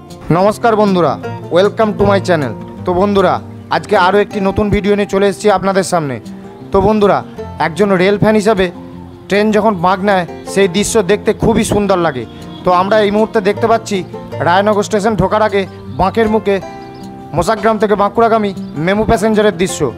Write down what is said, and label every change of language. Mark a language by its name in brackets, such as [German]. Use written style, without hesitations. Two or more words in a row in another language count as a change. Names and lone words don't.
[Bangla] নমস্কার বন্ধুরা [English] welcome to my channel. [Bangla] তো বন্ধুরা আজ কে আরো এক নতুন ভিডিও নিয়ে চলে এসেছি আপনাদের সামনে। তো বন্ধুরা একজন [English] rail fan [Bangla] হিসাবে ট্রেন যখন বাঁক নেয় সেই দৃশ্য দেখতে খুবই সুন্দর লাগে। তো আমরা এই মুহূর্তে দেখতে পাচ্ছি রায়নগর স্টেশন ঢোকার আগে বাঁকের মুখে মশাগ্রাম থেকে বাঁকুড়াগামী মেমু প্যাসেঞ্জারের দৃশ্য।